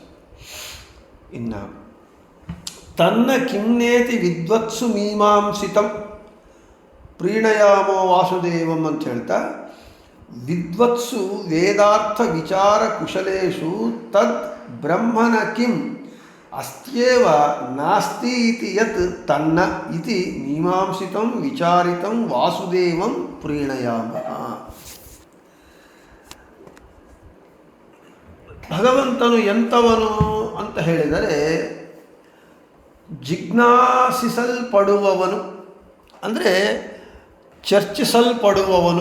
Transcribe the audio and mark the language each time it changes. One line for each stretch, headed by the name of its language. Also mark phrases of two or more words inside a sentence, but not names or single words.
Sanskrit: ಇನ್ನು ತನ್ನ ಕಿಮ್ನೇತಿ ವಿದ್ವತ್ಸು ಮೀಮಾಂಸಿತಂ ಪ್ರೀಣಯಾಮೋ ವಾಸುದೇವಂ
Kannada: ಅಂತ ಹೇಳ್ತಾ,
Sanskrit: ವಿದ್ವತ್ಸು ವೇದಾರ್ಥ ವಿಚಾರ ಕುಶಲೇಶು ತದ್ ಬ್ರಹ್ಮನ ಕಿಂ ಅಸ್ತ್ಯೇವ ನಾಸ್ತಿ ಇತಿ ಯತ್ ತನ್ನ ಇತಿ ಮೀಮಾಂಸಿತಂ ವಿಚಾರಿತಂ ವಾಸುದೇವಂ ಪ್ರೀಣಯಾಮಃ.
Kannada: ಭಗವಂತನು ಎಂಥವನು ಅಂತ ಹೇಳಿದರೆ ಜಿಜ್ಞಾಸಿಸಲ್ಪಡುವವನು, ಅಂದರೆ ಚರ್ಚಿಸಲ್ಪಡುವವನು.